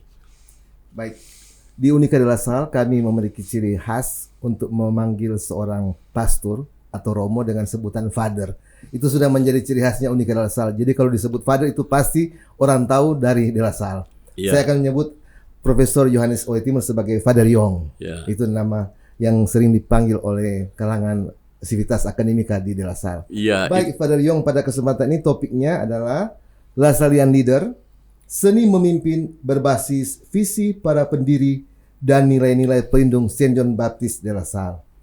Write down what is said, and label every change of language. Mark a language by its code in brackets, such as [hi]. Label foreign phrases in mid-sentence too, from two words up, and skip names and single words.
[id] Baik, di Unica de la Salle kami memiliki ciri khas untuk memanggil seorang pastor atau romo dengan sebutan father. Itu sudah menjadi ciri khasnya Unica de la Salle. Jadi kalau disebut father itu pasti orang tahu dari de la Salle. Yeah. Saya akan menyebut Profesor Johannes Ohoy Timur sebagai Father Yong. Yeah. Itu nama yang sering dipanggil oleh kalangan Civitas Akademika di De La Salle. Yeah, baik, Father Yong, pada kesempatan ini topiknya adalah La Sallian Leader, seni memimpin berbasis visi para pendiri dan nilai-nilai pelindung Saint John Baptist De La Salle.